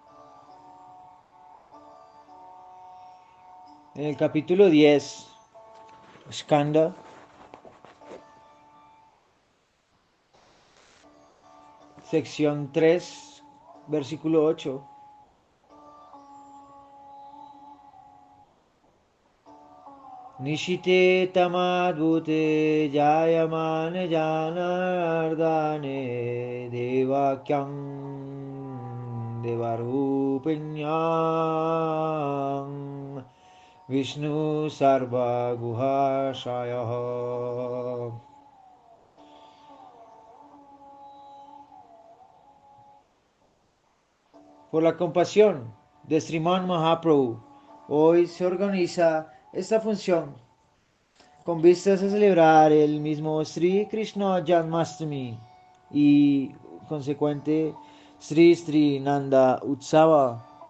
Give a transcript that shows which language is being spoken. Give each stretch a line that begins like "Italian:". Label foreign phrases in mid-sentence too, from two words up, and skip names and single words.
Spanish: en el capítulo 10, Skanda, sección 3, versículo 8.
Sanskrit: निशीथे तमोद्भूते जायमाने जनार्दने देवक्यां देवरूपिण्यां विष्णुः सर्व गुहाशयः.
Spanish: Por la compasión de Sriman Mahaprabhu, hoy se organiza esta función con vistas a celebrar el mismo Sri Krishna Janmastami y consecuente Sri Sri Nanda Utsava.